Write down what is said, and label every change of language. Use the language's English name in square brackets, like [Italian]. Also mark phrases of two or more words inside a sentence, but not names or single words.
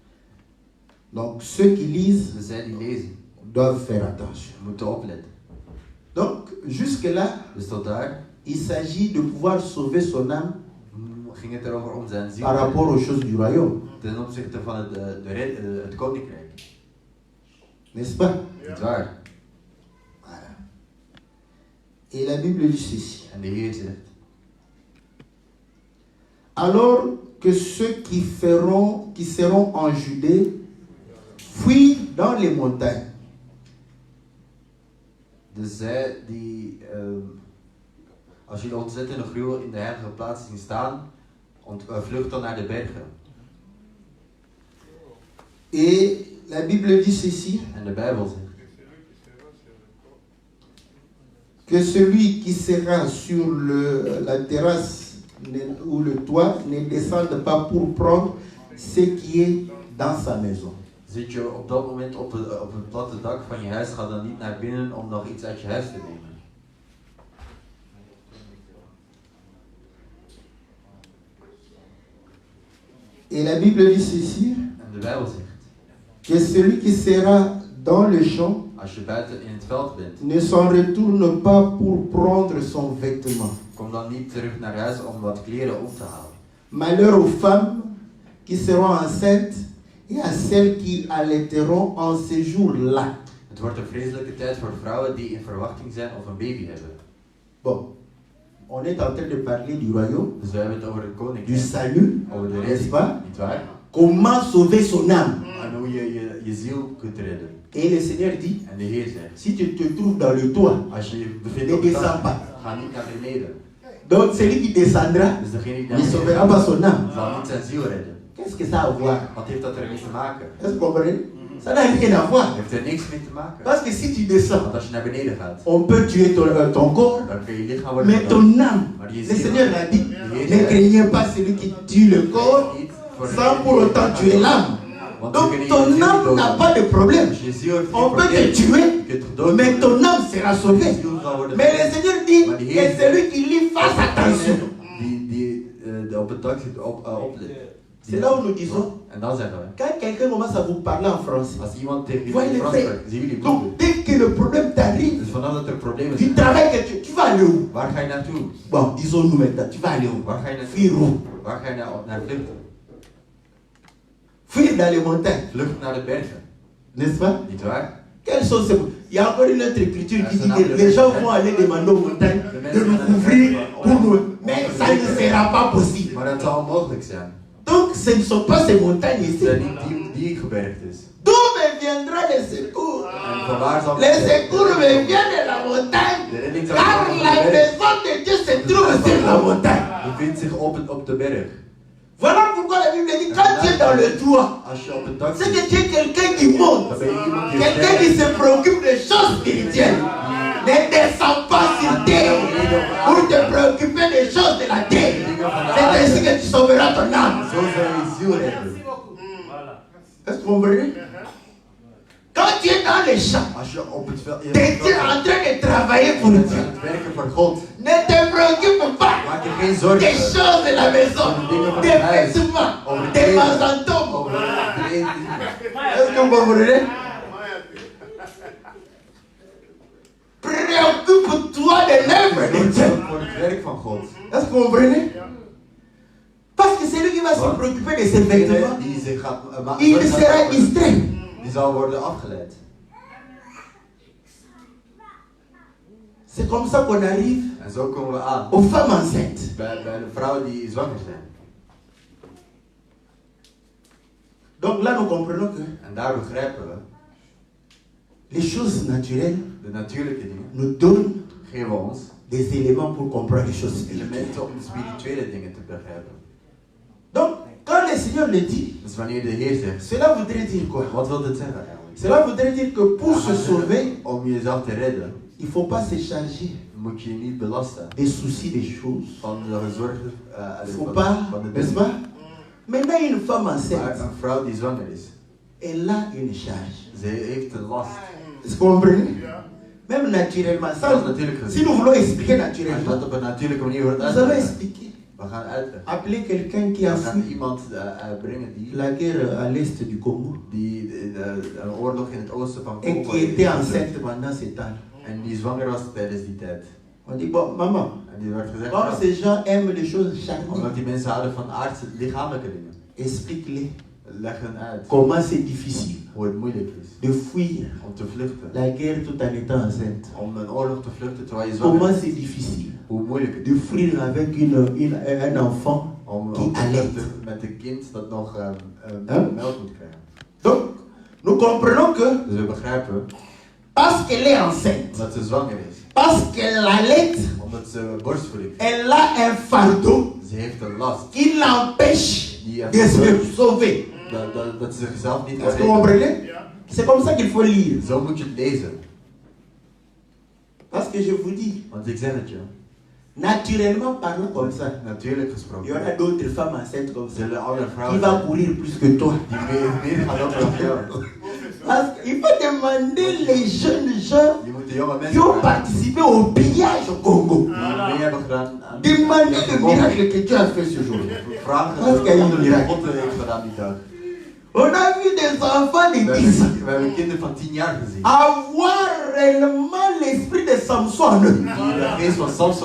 [French] Donc ceux qui lisent [Dutch] dus zij die lezen, [French] doivent faire attention. [Dutch] moeten opletten. [French] jusque-là, [Dutch] Dus tot daar [French] il s'agit de pouvoir sauver son âme [Dutch] ging het erover om zijn ziel [French] par rapport aux choses du royaume. [Dutch] ten opzichte van het koninkrijk. [French] N'est-ce pas? [Dutch] Niet waar? [French] Voilà. Et la Bible dit ceci. [Dutch] En de Heer zegt: [French] Alors que ceux qui seront en Judée fuient dans les montagnes. [Dutch] Dus zij die, als jullie ontzettende gruwel in de heilige plaats zien staan, vlucht dan naar de bergen. [French] Et la Bible dit ceci. [Dutch] En de Bijbel zegt [French] Que celui qui sera sur la terrasse ou le toit ne descende pas pour prendre ce qui est dans sa maison. [Dutch] Zit je op dat moment op het platte dak van je huis, ga dan niet naar binnen om nog iets uit je huis te nemen. [French] Et la Bible dit ceci. [Dutch] En de Bijbel zegt: [French] Que celui qui sera dans le champ [Dutch] als je buiten in het veld bent, [French] ne s'en retourne pas pour prendre son vêtement. [Dutch] kom dan niet terug naar huis om wat kleren op te halen. [French] Malheur aux femmes qui seront enceintes et à celles qui allaiteront en ce jour-là. [Dutch] Het wordt een vreselijke tijd voor vrouwen die in verwachting zijn of een baby hebben. [French] Bon, on est en train de parler du royaume, [Dutch] Dus we hebben het over het [French] du [Dutch] koninkrijk, [French] salut, [Dutch] over de [French] n'est-ce [Dutch] redding, [French] pas? [Dutch] niet waar? [French] Comment sauver son âme. [Dutch] En hoe je ziel kunt redden. [French] Et le Seigneur dit, [Dutch] En de Heer zegt: [French] si tu te trouves dans le toit, [Dutch] als je je bevindt [French] ne [Dutch] op het [French] descends [Dutch] dak, [French] pas. [Dutch] ga niet naar beneden. [French] Donc celui qui descendra [Dutch] Dus degene die naar [French] ne [Dutch] beneden [French] sauvera pas son âme. [Dutch] zal niet zijn ziel redden. [French] Qu'est-ce que ça a à voir? [Dutch] Wat heeft dat ermee te maken? [French] Est-ce que vous comprenez? Ça n'a rien à voir. [Dutch] Heeft er niks mee te maken. [French] Parce que si tu descends, [Dutch] Want als je naar beneden gaat, [French] on peut tuer ton corps, [Dutch] dan kun je lichaam worden [French] mais [Dutch] gedood. [French] ton âme, [Dutch] Maar je [French] le [Dutch] ziel, [French] Seigneur l'a dit, [Dutch] de Heer [French] ne [Dutch] zegt, [French] craignez pas celui qui tue le corps [Dutch] niet voor [French] sans pour autant tuer l'âme. [Dutch] Want ze [French] Donc [Dutch] kunnen je [French] ton [Dutch] ziel [French] âme [Dutch] niet [French] n'a [Dutch] doden. [French] pas de problème. [Dutch] Als je ziel heeft geen [French] On peut te [Dutch] probleem. [French] tuer, [Dutch] Je kunt gedood [French] mais [Dutch] worden. [French] ton âme sera sauvée. [Dutch] Je ziel zal worden [French] Mais le [Dutch] gered. [French] Seigneur dit [Dutch] Maar de [French] que [Dutch] Heer [French] celui qui lui fasse attention. [Dutch] die op het dak zit oplet. [French] C'est là où nous disons, [Dutch] En dan zeggen we, [French] quand quelqu'un commence à vous parler en français, [Dutch] als iemand tegen [French] Voilà [Dutch] jullie [French] les [Dutch] Frans [French] faits. [Dutch] spreekt, zien jullie bloeden. [French] donc dès que le problème t'arrive, [Dutch] Dus vanaf dat er problemen [French] du [Dutch] zijn, [French] travail que tu vas aller où? [Dutch] waar ga je naartoe? [French] Bon, disons-nous maintenant, tu vas aller où? [Dutch] Waar ga je naartoe? [French] Fuir où? [Dutch] Waar ga je naar vluchten? [French] Fuir dans les montagnes, [Dutch] Vlucht naar de bergen, [French] n'est-ce pas? [Dutch] niet waar? [French] Quelles sont ces... Il y a encore une autre écriture qui dit que les gens vont aller demander aux montagnes de nous couvrir pour nous. Mais ça ne sera pas possible. [Dutch] Maar dat zal onmogelijk zijn. [French] Donc ce ne sont pas ces montagnes [Dutch] Het [French] ici. [Dutch] zijn niet die gebergd is. [French] D'où me viendra le secours? [Dutch] En vanwaar zal [French] Le secours me vient de la montagne. [Dutch] de redding zal [French] Car [Dutch] komen van [French] la [Dutch] de berg. [French] maison de Dieu se trouve sur la montagne. [Dutch] Bevindt zich op de berg. [French] Voilà pourquoi la Bible dit quand tu es dans le toit, [Dutch] Als je op het dak [French] c'est [Dutch] zit, [French] que tu es quelqu'un qui monte. [Dutch] dan ben je iemand die [French] Quelqu'un qui [Dutch] sterft. [French] se préoccupe des choses spirituelles. Ne descends pas sur terre pour te préoccuper des choses de la terre. C'est ainsi que tu sauveras ton âme. [Dutch] Zo zal je ziel redden. [French] Est-ce que vous comprenez? Quand tu es dans les champs, [Dutch] Als je op het veld [French] tu es en train de travailler pour [Dutch] bent [French] Dieu. [Dutch] aan het werken voor God, [French] Ne te préoccupe pas [Dutch] maak je geen zorgen [French] des choses de la maison, des vêtements, des masantomes. [Dutch] over de eten. [French] Est-ce que vous comprenez? Préoccupe-toi de l'œuvre de Dieu. [Dutch] Voor het werk van God. [French] Est-ce que vous comprenez? Parce que c'est lui qui va se préoccuper de ses vêtements. [Dutch] Die zich gaat [French] Il sera distrait. [Dutch] die zal worden afgeleid. [French] C'est comme ça qu'on arrive [Dutch] En zo komen we aan [French] aux femmes enceintes. [Dutch] bij de vrouwen die zwanger zijn. [French] Donc là, nous comprenons que [Dutch] En daar begrijpen we, [French] les choses naturelles [Dutch] de natuurlijke dingen [French] nous donnent [Dutch] geven ons [French] des éléments pour comprendre les choses spirituelles. [Dutch] elementen om de spirituele dingen te begrijpen. [French] Donc, quand le Seigneur le dit, [Dutch] Dus wanneer de Heer zegt, [French] cela voudrait dire quoi? [Dutch] wat wil dit zeggen eigenlijk? [French] Cela voudrait dire que pour se sauver, [Dutch] Om jezelf te redden, [French] il ne faut pas se charger [Dutch] moet je je niet belasten [French] des soucis des choses. [Dutch] van de zorgen [French] Il ne faut pas, [Dutch] van de [French] n'est-ce [Dutch] dingen. [French] pas? Maintenant, une femme [Dutch] Maar [French] enceinte, [Dutch] een vrouw die zwanger is, [French] elle a une charge. [Dutch] ze heeft een last. [French] Est-ce que vous comprenez? Même naturellement. Ça, [Dutch] Dat is natuurlijk [French] si [Dutch] gezien. [French] nous voulons expliquer [Dutch] Als je dat [French] naturellement, [Dutch] op een natuurlijke manier wordt [French] nous allons [Dutch] uitgelegd, [French] expliquer. [Dutch] we gaan uitleggen. [French] Appeler quelqu'un qui a [Dutch] We gaan [French] fui [Dutch] iemand brengen die [French] la guerre à l'est du Congo [Dutch] een oorlog in het oosten van [French] et [Dutch] Congo [French] qui [Dutch] heeft [French] était [Dutch] gevoerd [French] enceinte pendant ce temps. [Dutch] En die zwanger was tijdens die tijd. [French] On dit, bon, maman, [Dutch] En die werd gezegd, [French] comme [Dutch] ja, [French] ces gens aiment les choses charnelles, [Dutch] omdat die mensen houden van aardse, lichamelijke dingen. [French] explique-les [Dutch] Leg hen uit [French] comment c'est difficile [Dutch] hoe het moeilijk is [French] de fuir [Dutch] om te vluchten. [French] la guerre tout en étant enceinte. [Dutch] Om een oorlog te vluchten terwijl je zwanger [French] Comment [Dutch] bent. [French] c'est difficile [Dutch] Hoe moeilijk het [French] de [Dutch] is. [French] fuir avec un enfant [Dutch] Om [French] qui [Dutch] te [French] allait. [Dutch] vluchten met een kind dat nog melk moet krijgen. [French] Donc, nous comprenons que [Dutch] Dus we begrijpen, [French] parce qu'elle est enceinte, [Dutch] omdat ze zwanger is. [French] parce qu'elle allait, [Dutch] Omdat ze borstvoeding heeft. [French] elle a un fardeau [Dutch] Ze heeft een last. [French] qui l'empêche [Dutch] Die [French] de se sauver. [Dutch] dat ze zichzelf niet kan [French] Est-ce que vous [Dutch] redden. [French] comprenez? C'est comme ça qu'il faut lire. [Dutch] Zo moet je het lezen. [French] Parce que je vous dis, [Dutch] Want ik zeg het je. [French] naturellement parlant comme ça, [Dutch] Natuurlijk [French] il y [Dutch] gesproken. [French] aura d'autres femmes enceintes comme ça [Dutch] Zullen andere [French] qui [Dutch] vrouwen [French] va [Dutch] zijn [French] courir plus que toi. [Dutch] die meer gaan lopen dan jou. [French] Parce qu'il faut demander les jeunes gens [Dutch] Je moet de jonge [French] qui [Dutch] mensen [French] ont [Dutch] vragen [French] participé au pillage au Congo. [Dutch] die mee hebben gedaan aan [French] Demandez le miracle que Dieu a fait ce jour. [Dutch] vragen [French] Parce qu'il y a eu [Dutch] wat een mirakel. God heeft gedaan die dag. [French] On a vu des enfants de 10 ans [Dutch] We hebben kinderen van 10 jaar gezien. [French] avoir réellement l'esprit de Samson en eux [Dutch] Die de geest van Samson